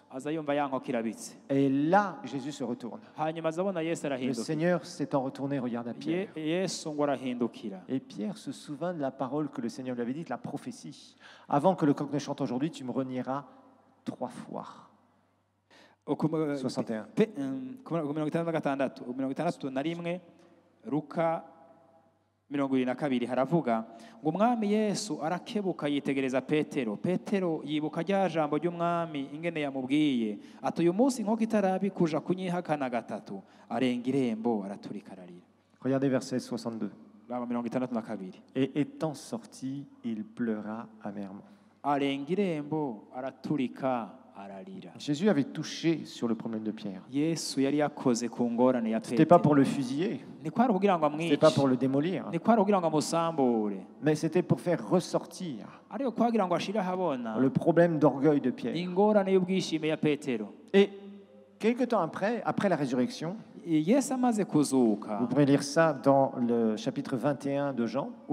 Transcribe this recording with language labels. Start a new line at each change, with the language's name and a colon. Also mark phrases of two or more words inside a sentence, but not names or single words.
French: Et là, Jésus se retourne. Le Seigneur s'étant retourné regarde à Pierre. Et Pierre se souvint de la parole que le Seigneur lui avait dite, la prophétie. Avant que le coq ne chante aujourd'hui, tu me renieras 3 fois. 61.
Rundi: Mirongo ibiri na kabiri haravuga ngo umwami Yesu arakebuka yitegereza Petero yibuka rya jambo ry'umwami ingene yamubwiye ati uyu munsi inkoko itarabikuja kunyihakana gatatu arenga irembo araturika ararira.
French: Regardez verset 62.
Rundi: Mirongo itandatu na kabiri.
French: Et étant sorti, il pleura amèrement.
Rundi: Arenga irembo araturika.
French: Jésus avait touché sur le problème de Pierre. Ce n'était pas pour le fusiller. Ce n'était pas pour le démolir. Mais c'était pour faire ressortir le problème d'orgueil de Pierre. Et quelque temps après la résurrection, vous pourrez lire ça dans le chapitre 21 de Jean.